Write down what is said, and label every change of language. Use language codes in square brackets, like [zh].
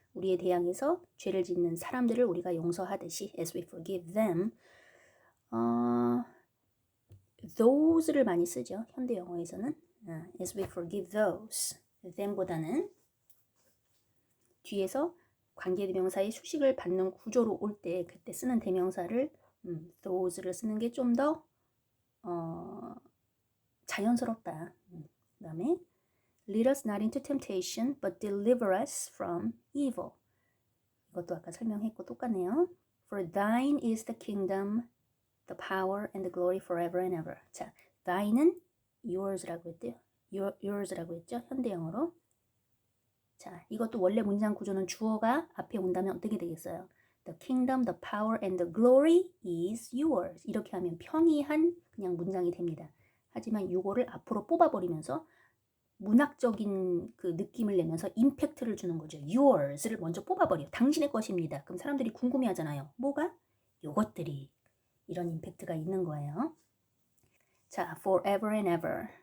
[ko] 우리에 대항해서 죄를 짓는 사람들을 우리가 용서하듯이 [en] as we forgive them. [ko] those를 많이 쓰죠. 현대 영어에서는 [en] as we forgive those. [ko] them보다는 뒤에서 관계대명사의 수식을 받는 구조로 올 때 그때 쓰는 대명사를 those를 쓰는 게 좀 더 자연스럽다. 그 다음에 [en] lead us not into temptation, but deliver us from evil. [ko] 이것도 아까 설명했고 똑같네요. [en] For thine is the kingdom, the power, and the glory forever and ever. [ko] 자, thine은 yours라고 했대요. yours라고 했죠. 현대 영어로. 자, 이것도 원래 문장 구조는 주어가 앞에 온다면 어떻게 되겠어요? [en] The kingdom, the power, and the glory is yours. [ko] 이렇게 하면 평이한 그냥 문장이 됩니다. 하지만 이거를 앞으로 뽑아버리면서 문학적인 그 느낌을 내면서 임팩트를 주는 거죠. Yours를 먼저 뽑아버려요. 당신의 것입니다. 그럼 사람들이 궁금해하잖아요. 뭐가? 요것들이. 이런 임팩트가 있는 거예요. 자, [en] forever and ever.